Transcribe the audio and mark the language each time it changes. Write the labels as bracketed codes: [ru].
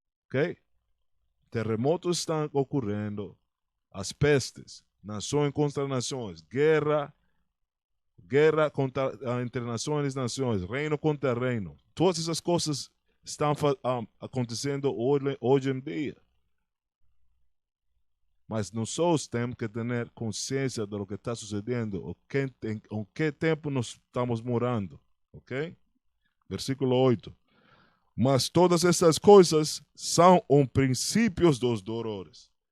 [pt] Ok? Terremotos estão ocorrendo, as pestes. [es] nación contra naciones, guerra contra, entre naciones y naciones, reino contra reino. Todas esas cosas están [pt] acontecendo [es] hoy en día. [pt] Mas [es] nosotros [pt] temos que ter consciência [es] de lo que [pt] está sucedendo, em que tempo nós estamos morando, ok? Versículo 8. Mas todas essas coisas são princípios dos [es] dolores.